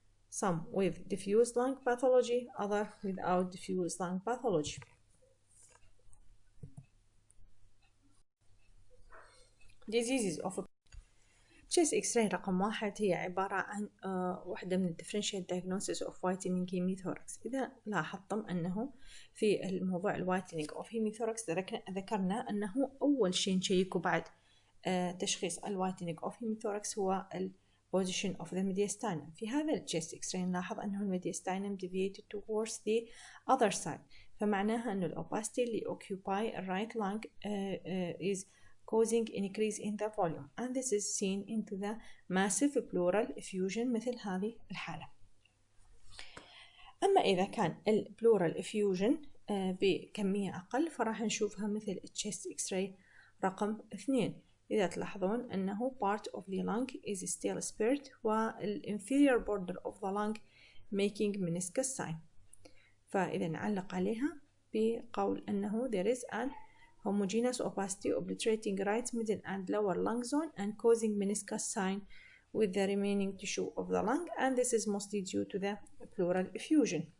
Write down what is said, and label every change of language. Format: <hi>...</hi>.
<en>Some with diffuse lung pathology, other without diffuse lung pathology. Diseases of chest X-ray</en> <ar>رقم 1 هي عبارة عن واحدة من</ar> <en>differential diagnosis of whitening hemithorax.</en> <ar>إذا لاحظتم أنه في الموضوع</ar> <en>whitening of hemithorax</en> <ar>ذكرنا أنه أول شيء نشيكه بعد تشخيص whitening of hemithorax هو</ar> <en>position of the mediastinum.</en> <ar>في هذا الchest X-ray نلاحظ أنه الميدياستاينم</ar> <en>deviated towards the other side،</en> <ar>فمعناها أن</ar> <en>opacity اللي occupy right lung is causing increase in the volume, and this is seen into the massive pleural effusion</en> <ar>مثل هذه الحالة. أما إذا كان pleural effusion بكمية أقل فراح نشوفها مثل chest X-ray رقم 2. إذا تلاحظون أنه</ar> <en>part of the lung is still spared والinferior border of the lung making meniscus sign.</en> <ar>فإذا نعلق عليها بقول أنه</ar> <en>there is an homogeneous opacity obliterating right middle and lower lung zone and causing meniscus sign with the remaining tissue of the lung, and this is mostly due to the pleural effusion.</en>